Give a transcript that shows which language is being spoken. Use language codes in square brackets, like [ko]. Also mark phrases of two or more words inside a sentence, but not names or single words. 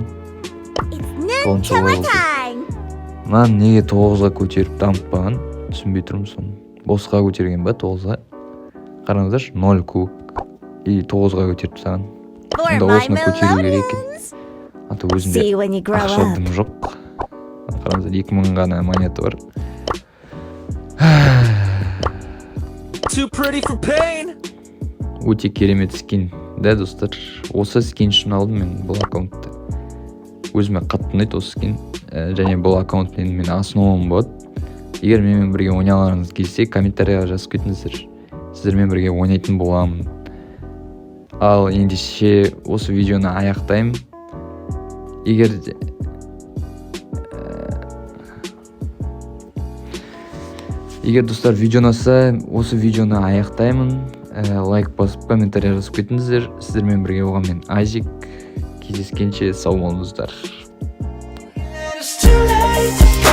[kk] 9-шы болды. Маған неге 9-ға көтеріп дамытпаған? Түсінбей тұрмын соны. Босқа көтерген ба 9-ға? Қараңыздаршы, 0 куб. И 9-ға көтеріп тастаған. Онда осыны көтеру керек екен. Аты өзінде [en] See when you grow [kk] ақша [en] up. [kk] дым жоқ. Қараңыздар, 2000 ғана монета бар. [en] Too pretty for pain. [kk] Өте керемет скин. Да, достар, осы скин үшін алдым мен бұл аккаунтты. Өзіме қатты ұнайды осы скин. Және бұл аккаунтпен мен основам болады. Егер менімен бірге ойналарыңыз келсе, комментарияға жазып кетіңіздер. Сіздермен бірге ойнайтын боламын. Ал ендеше осы видеоны аяқтаймын. Егер достар видео ұнаса, осы видеоны аяқтаймын. Лайк басып, комментария жазып кетіңіздер. Сіздермен бірге болған мен Айзек. Кездескенше сау болыңыздар. [en] It's too late.